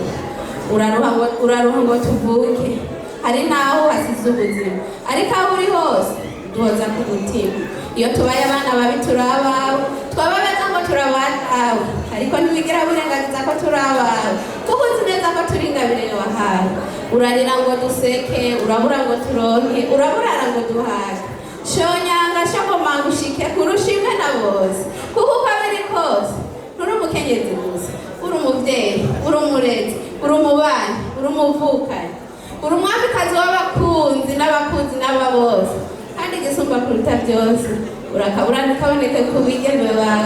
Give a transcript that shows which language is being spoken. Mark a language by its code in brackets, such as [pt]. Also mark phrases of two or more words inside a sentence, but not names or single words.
[rn] Uraruha ngo tuvuke hari naho hasize ubuzima ariko aho uri hose duhoza ku mutima. Iyo tubaye abana babi turi abawe twababeza ngo turabatawe ariko ntibigira burengagiza ko turi abawe kuko uzi neza ko turi ingabire wahawe. Urarira ngo duseke urabura ngo turonke uraburara ngo duhaze shonyanga shogomanga ushike kurusha imwe na bose kuko uko biri kose nturi umukenyezi gusa uri umubyeyi uri umurezi uri umubanyi uri umuvukanyi uri umwamikazi w'abakunzi n'abakunzi n'ababose kandi igisumba kuruta byose urakabura ntikaboneke ku bigeme bawe.